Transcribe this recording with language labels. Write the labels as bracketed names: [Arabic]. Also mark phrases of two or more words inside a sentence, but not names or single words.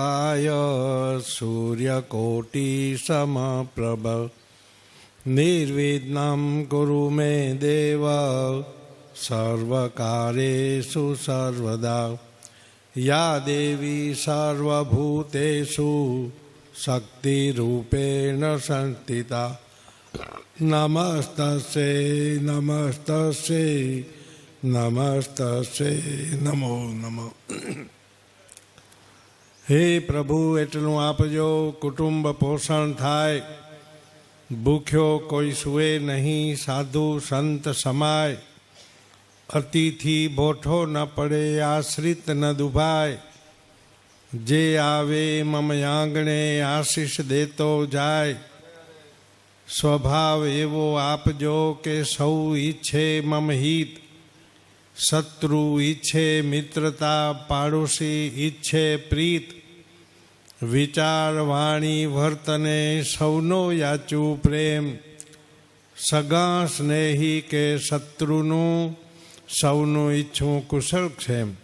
[Sanskrit] समप्रकाय सूर्यकोटिसमप्रभ निर्विघ्नं कुरु मे देव सर्वकार्येषु सर्वदा या देवी सर्वभूतेषु शक्तिरूपेण संस्थिता नमस्तस्यै नमस्तस्यै नमस्तस्यै नमो नमः। [Gujarati] હે પ્રભુ एटલું આપજો કુટુંબ પોષણ થાય, ભૂખ્યો કોઈ સુવે નહીં, સાધુ સંત સમાય, અતિથિ ભોઠો ન પડે, આશ્રિત ન દુભાય, જે આવે મમ આંગણે આશીષ દેતો જાય, સ્વભાવ એવો આપજો કે સૌ ઈચ્છે મમ હિત, શત્રુ ઈચ્છે મિત્રતા, પાડોશી ઈચ્છે પ્રીત, વિચાર વાણી વર્તને સૌનો યાચું પ્રેમ, સગા સ્નેહી કે શત્રુનું સૌનું ઈચ્છું કુશળ ક્ષેમ।